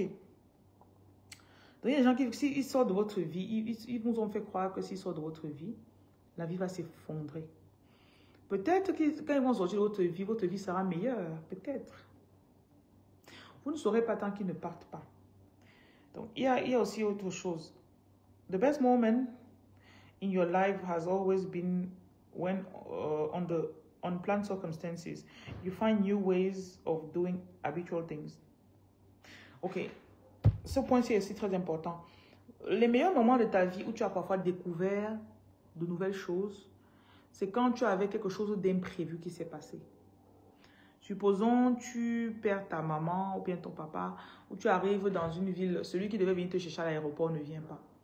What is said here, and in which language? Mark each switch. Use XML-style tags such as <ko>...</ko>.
<fr>Donc, il y a des gens qui, s'ils sortent de votre vie, ils vous ont fait croire que s'ils sortent de votre vie, la vie va s'effondrer. Peut-être que quand ils vont sortir de votre vie sera meilleure. Peut-être. Vous ne saurez pas tant qu'ils ne partent pas. Donc, il y a aussi autre chose.</fr> <en>The best moment in your life has always been when on unplanned circumstances, you find new ways of doing habitual things.</en> <fr>Ok, ce point-ci est aussi très important. Les meilleurs moments de ta vie où tu as parfois découvert de nouvelles choses, c'est quand tu avais quelque chose d'imprévu qui s'est passé. Supposons tu perds ta maman ou bien ton papa, ou tu arrives dans une ville, celui qui devait venir te chercher à l'aéroport ne vient pas.</fr>